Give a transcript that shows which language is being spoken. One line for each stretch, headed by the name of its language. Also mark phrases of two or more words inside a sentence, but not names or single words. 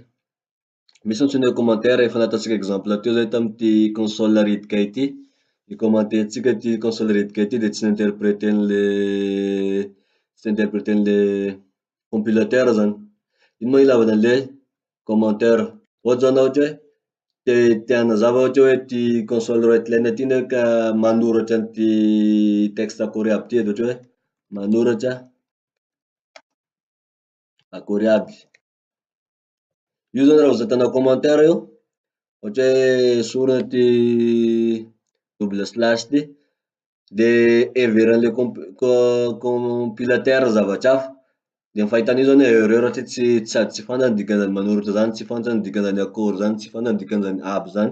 Malagasy: Misy antsoina hoe commentaire efa nataotsika exemple teo zay tamity console ritika ity, icommententsika ty console ritika ity de tsy interpreten'
French: le compilateur
Malagasy: zany. Ino moa ilavana an'ile commentaire? Ohatsy zao na ohatra hoe te hanazava ohatra hoe ty
English: console write-line
Malagasy: ty ndraiky ka manoratra an'ity texte akory aby ty de ohatra hoe manoratra akory aby. Io zany raha vao zakanao commentaire io, ohatra hoe sorina ty
English: double slash
Malagasy: ty, de heveran'
French: le compilateur
Malagasy: zavatra hafa, de amy fahitana io zany hoe erreur satria sady tsy fantany dikan'izany manoratra zany, tsy fantany dikan'izany akory zany, tsy fantany dikan'izany aby zany.